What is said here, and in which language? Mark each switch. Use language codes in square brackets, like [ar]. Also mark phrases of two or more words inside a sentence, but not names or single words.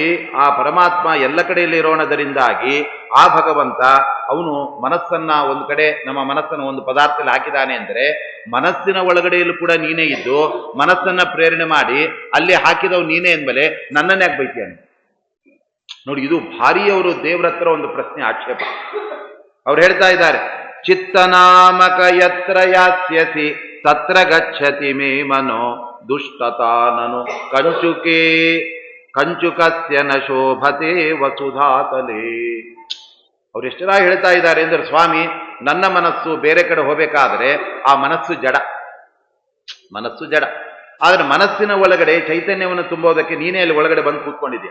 [kn] ಆ ಪರಮಾತ್ಮ ಎಲ್ಲ ಕಡೆಯಲ್ಲಿ ಇರೋಣದರಿಂದಾಗಿ ಆ ಭಗವಂತ ಅವನು ಮನಸ್ಸನ್ನ ಒಂದು ಕಡೆ, ನಮ್ಮ ಮನಸ್ಸನ್ನು ಒಂದು ಪದಾರ್ಥದಲ್ಲಿ ಹಾಕಿದಾನೆ ಅಂದರೆ ಮನಸ್ಸಿನ ಒಳಗಡೆಯಲ್ಲೂ ಕೂಡ ನೀನೇ ಇದ್ದು ಮನಸ್ಸನ್ನ ಪ್ರೇರಣೆ ಮಾಡಿ ಅಲ್ಲಿ ಹಾಕಿದವು ನೀನೇ ಅಂದಮೇಲೆ ನನ್ನನ್ನೇ ಯಾಕೆ ಬೈತೀಯಾನೆ ನೋಡಿ. ಇದು ಭಾರಿ ಅವರು ದೇವ್ರ ಹತ್ರ ಒಂದು ಪ್ರಶ್ನೆ, ಆಕ್ಷೇಪ. ಅವ್ರು ಹೇಳ್ತಾ ಇದ್ದಾರೆ, [sa] ಚಿತ್ತನಾಮಕ ಯತ್ರ ಯಾಸ್ಯಸಿ ತತ್ರ ಗಚ್ಚತಿ ಮೇ ಮನೋ ದುಷ್ಟತಾನನು ಕಂಚುಕೆ ಕಂಚುಕಸ್ಯ ನ ಶೋಭತೆ ವಸುಧಾತಲೇ. [kn] ಅವ್ರು ಎಷ್ಟರಾಗಿ ಹೇಳ್ತಾ ಇದ್ದಾರೆ ಅಂದ್ರೆ, ಸ್ವಾಮಿ, ನನ್ನ ಮನಸ್ಸು ಬೇರೆ ಕಡೆ ಹೋಗಬೇಕಾದ್ರೆ ಆ ಮನಸ್ಸು ಜಡ, ಮನಸ್ಸು ಜಡ. ಆದ್ರೆ ಮನಸ್ಸಿನ ಒಳಗಡೆ ಚೈತನ್ಯವನ್ನು ತುಂಬೋದಕ್ಕೆ ನೀನೇ ಅಲ್ಲಿ ಒಳಗಡೆ ಬಂದು ಕೂತ್ಕೊಂಡಿದ್ಯಾ.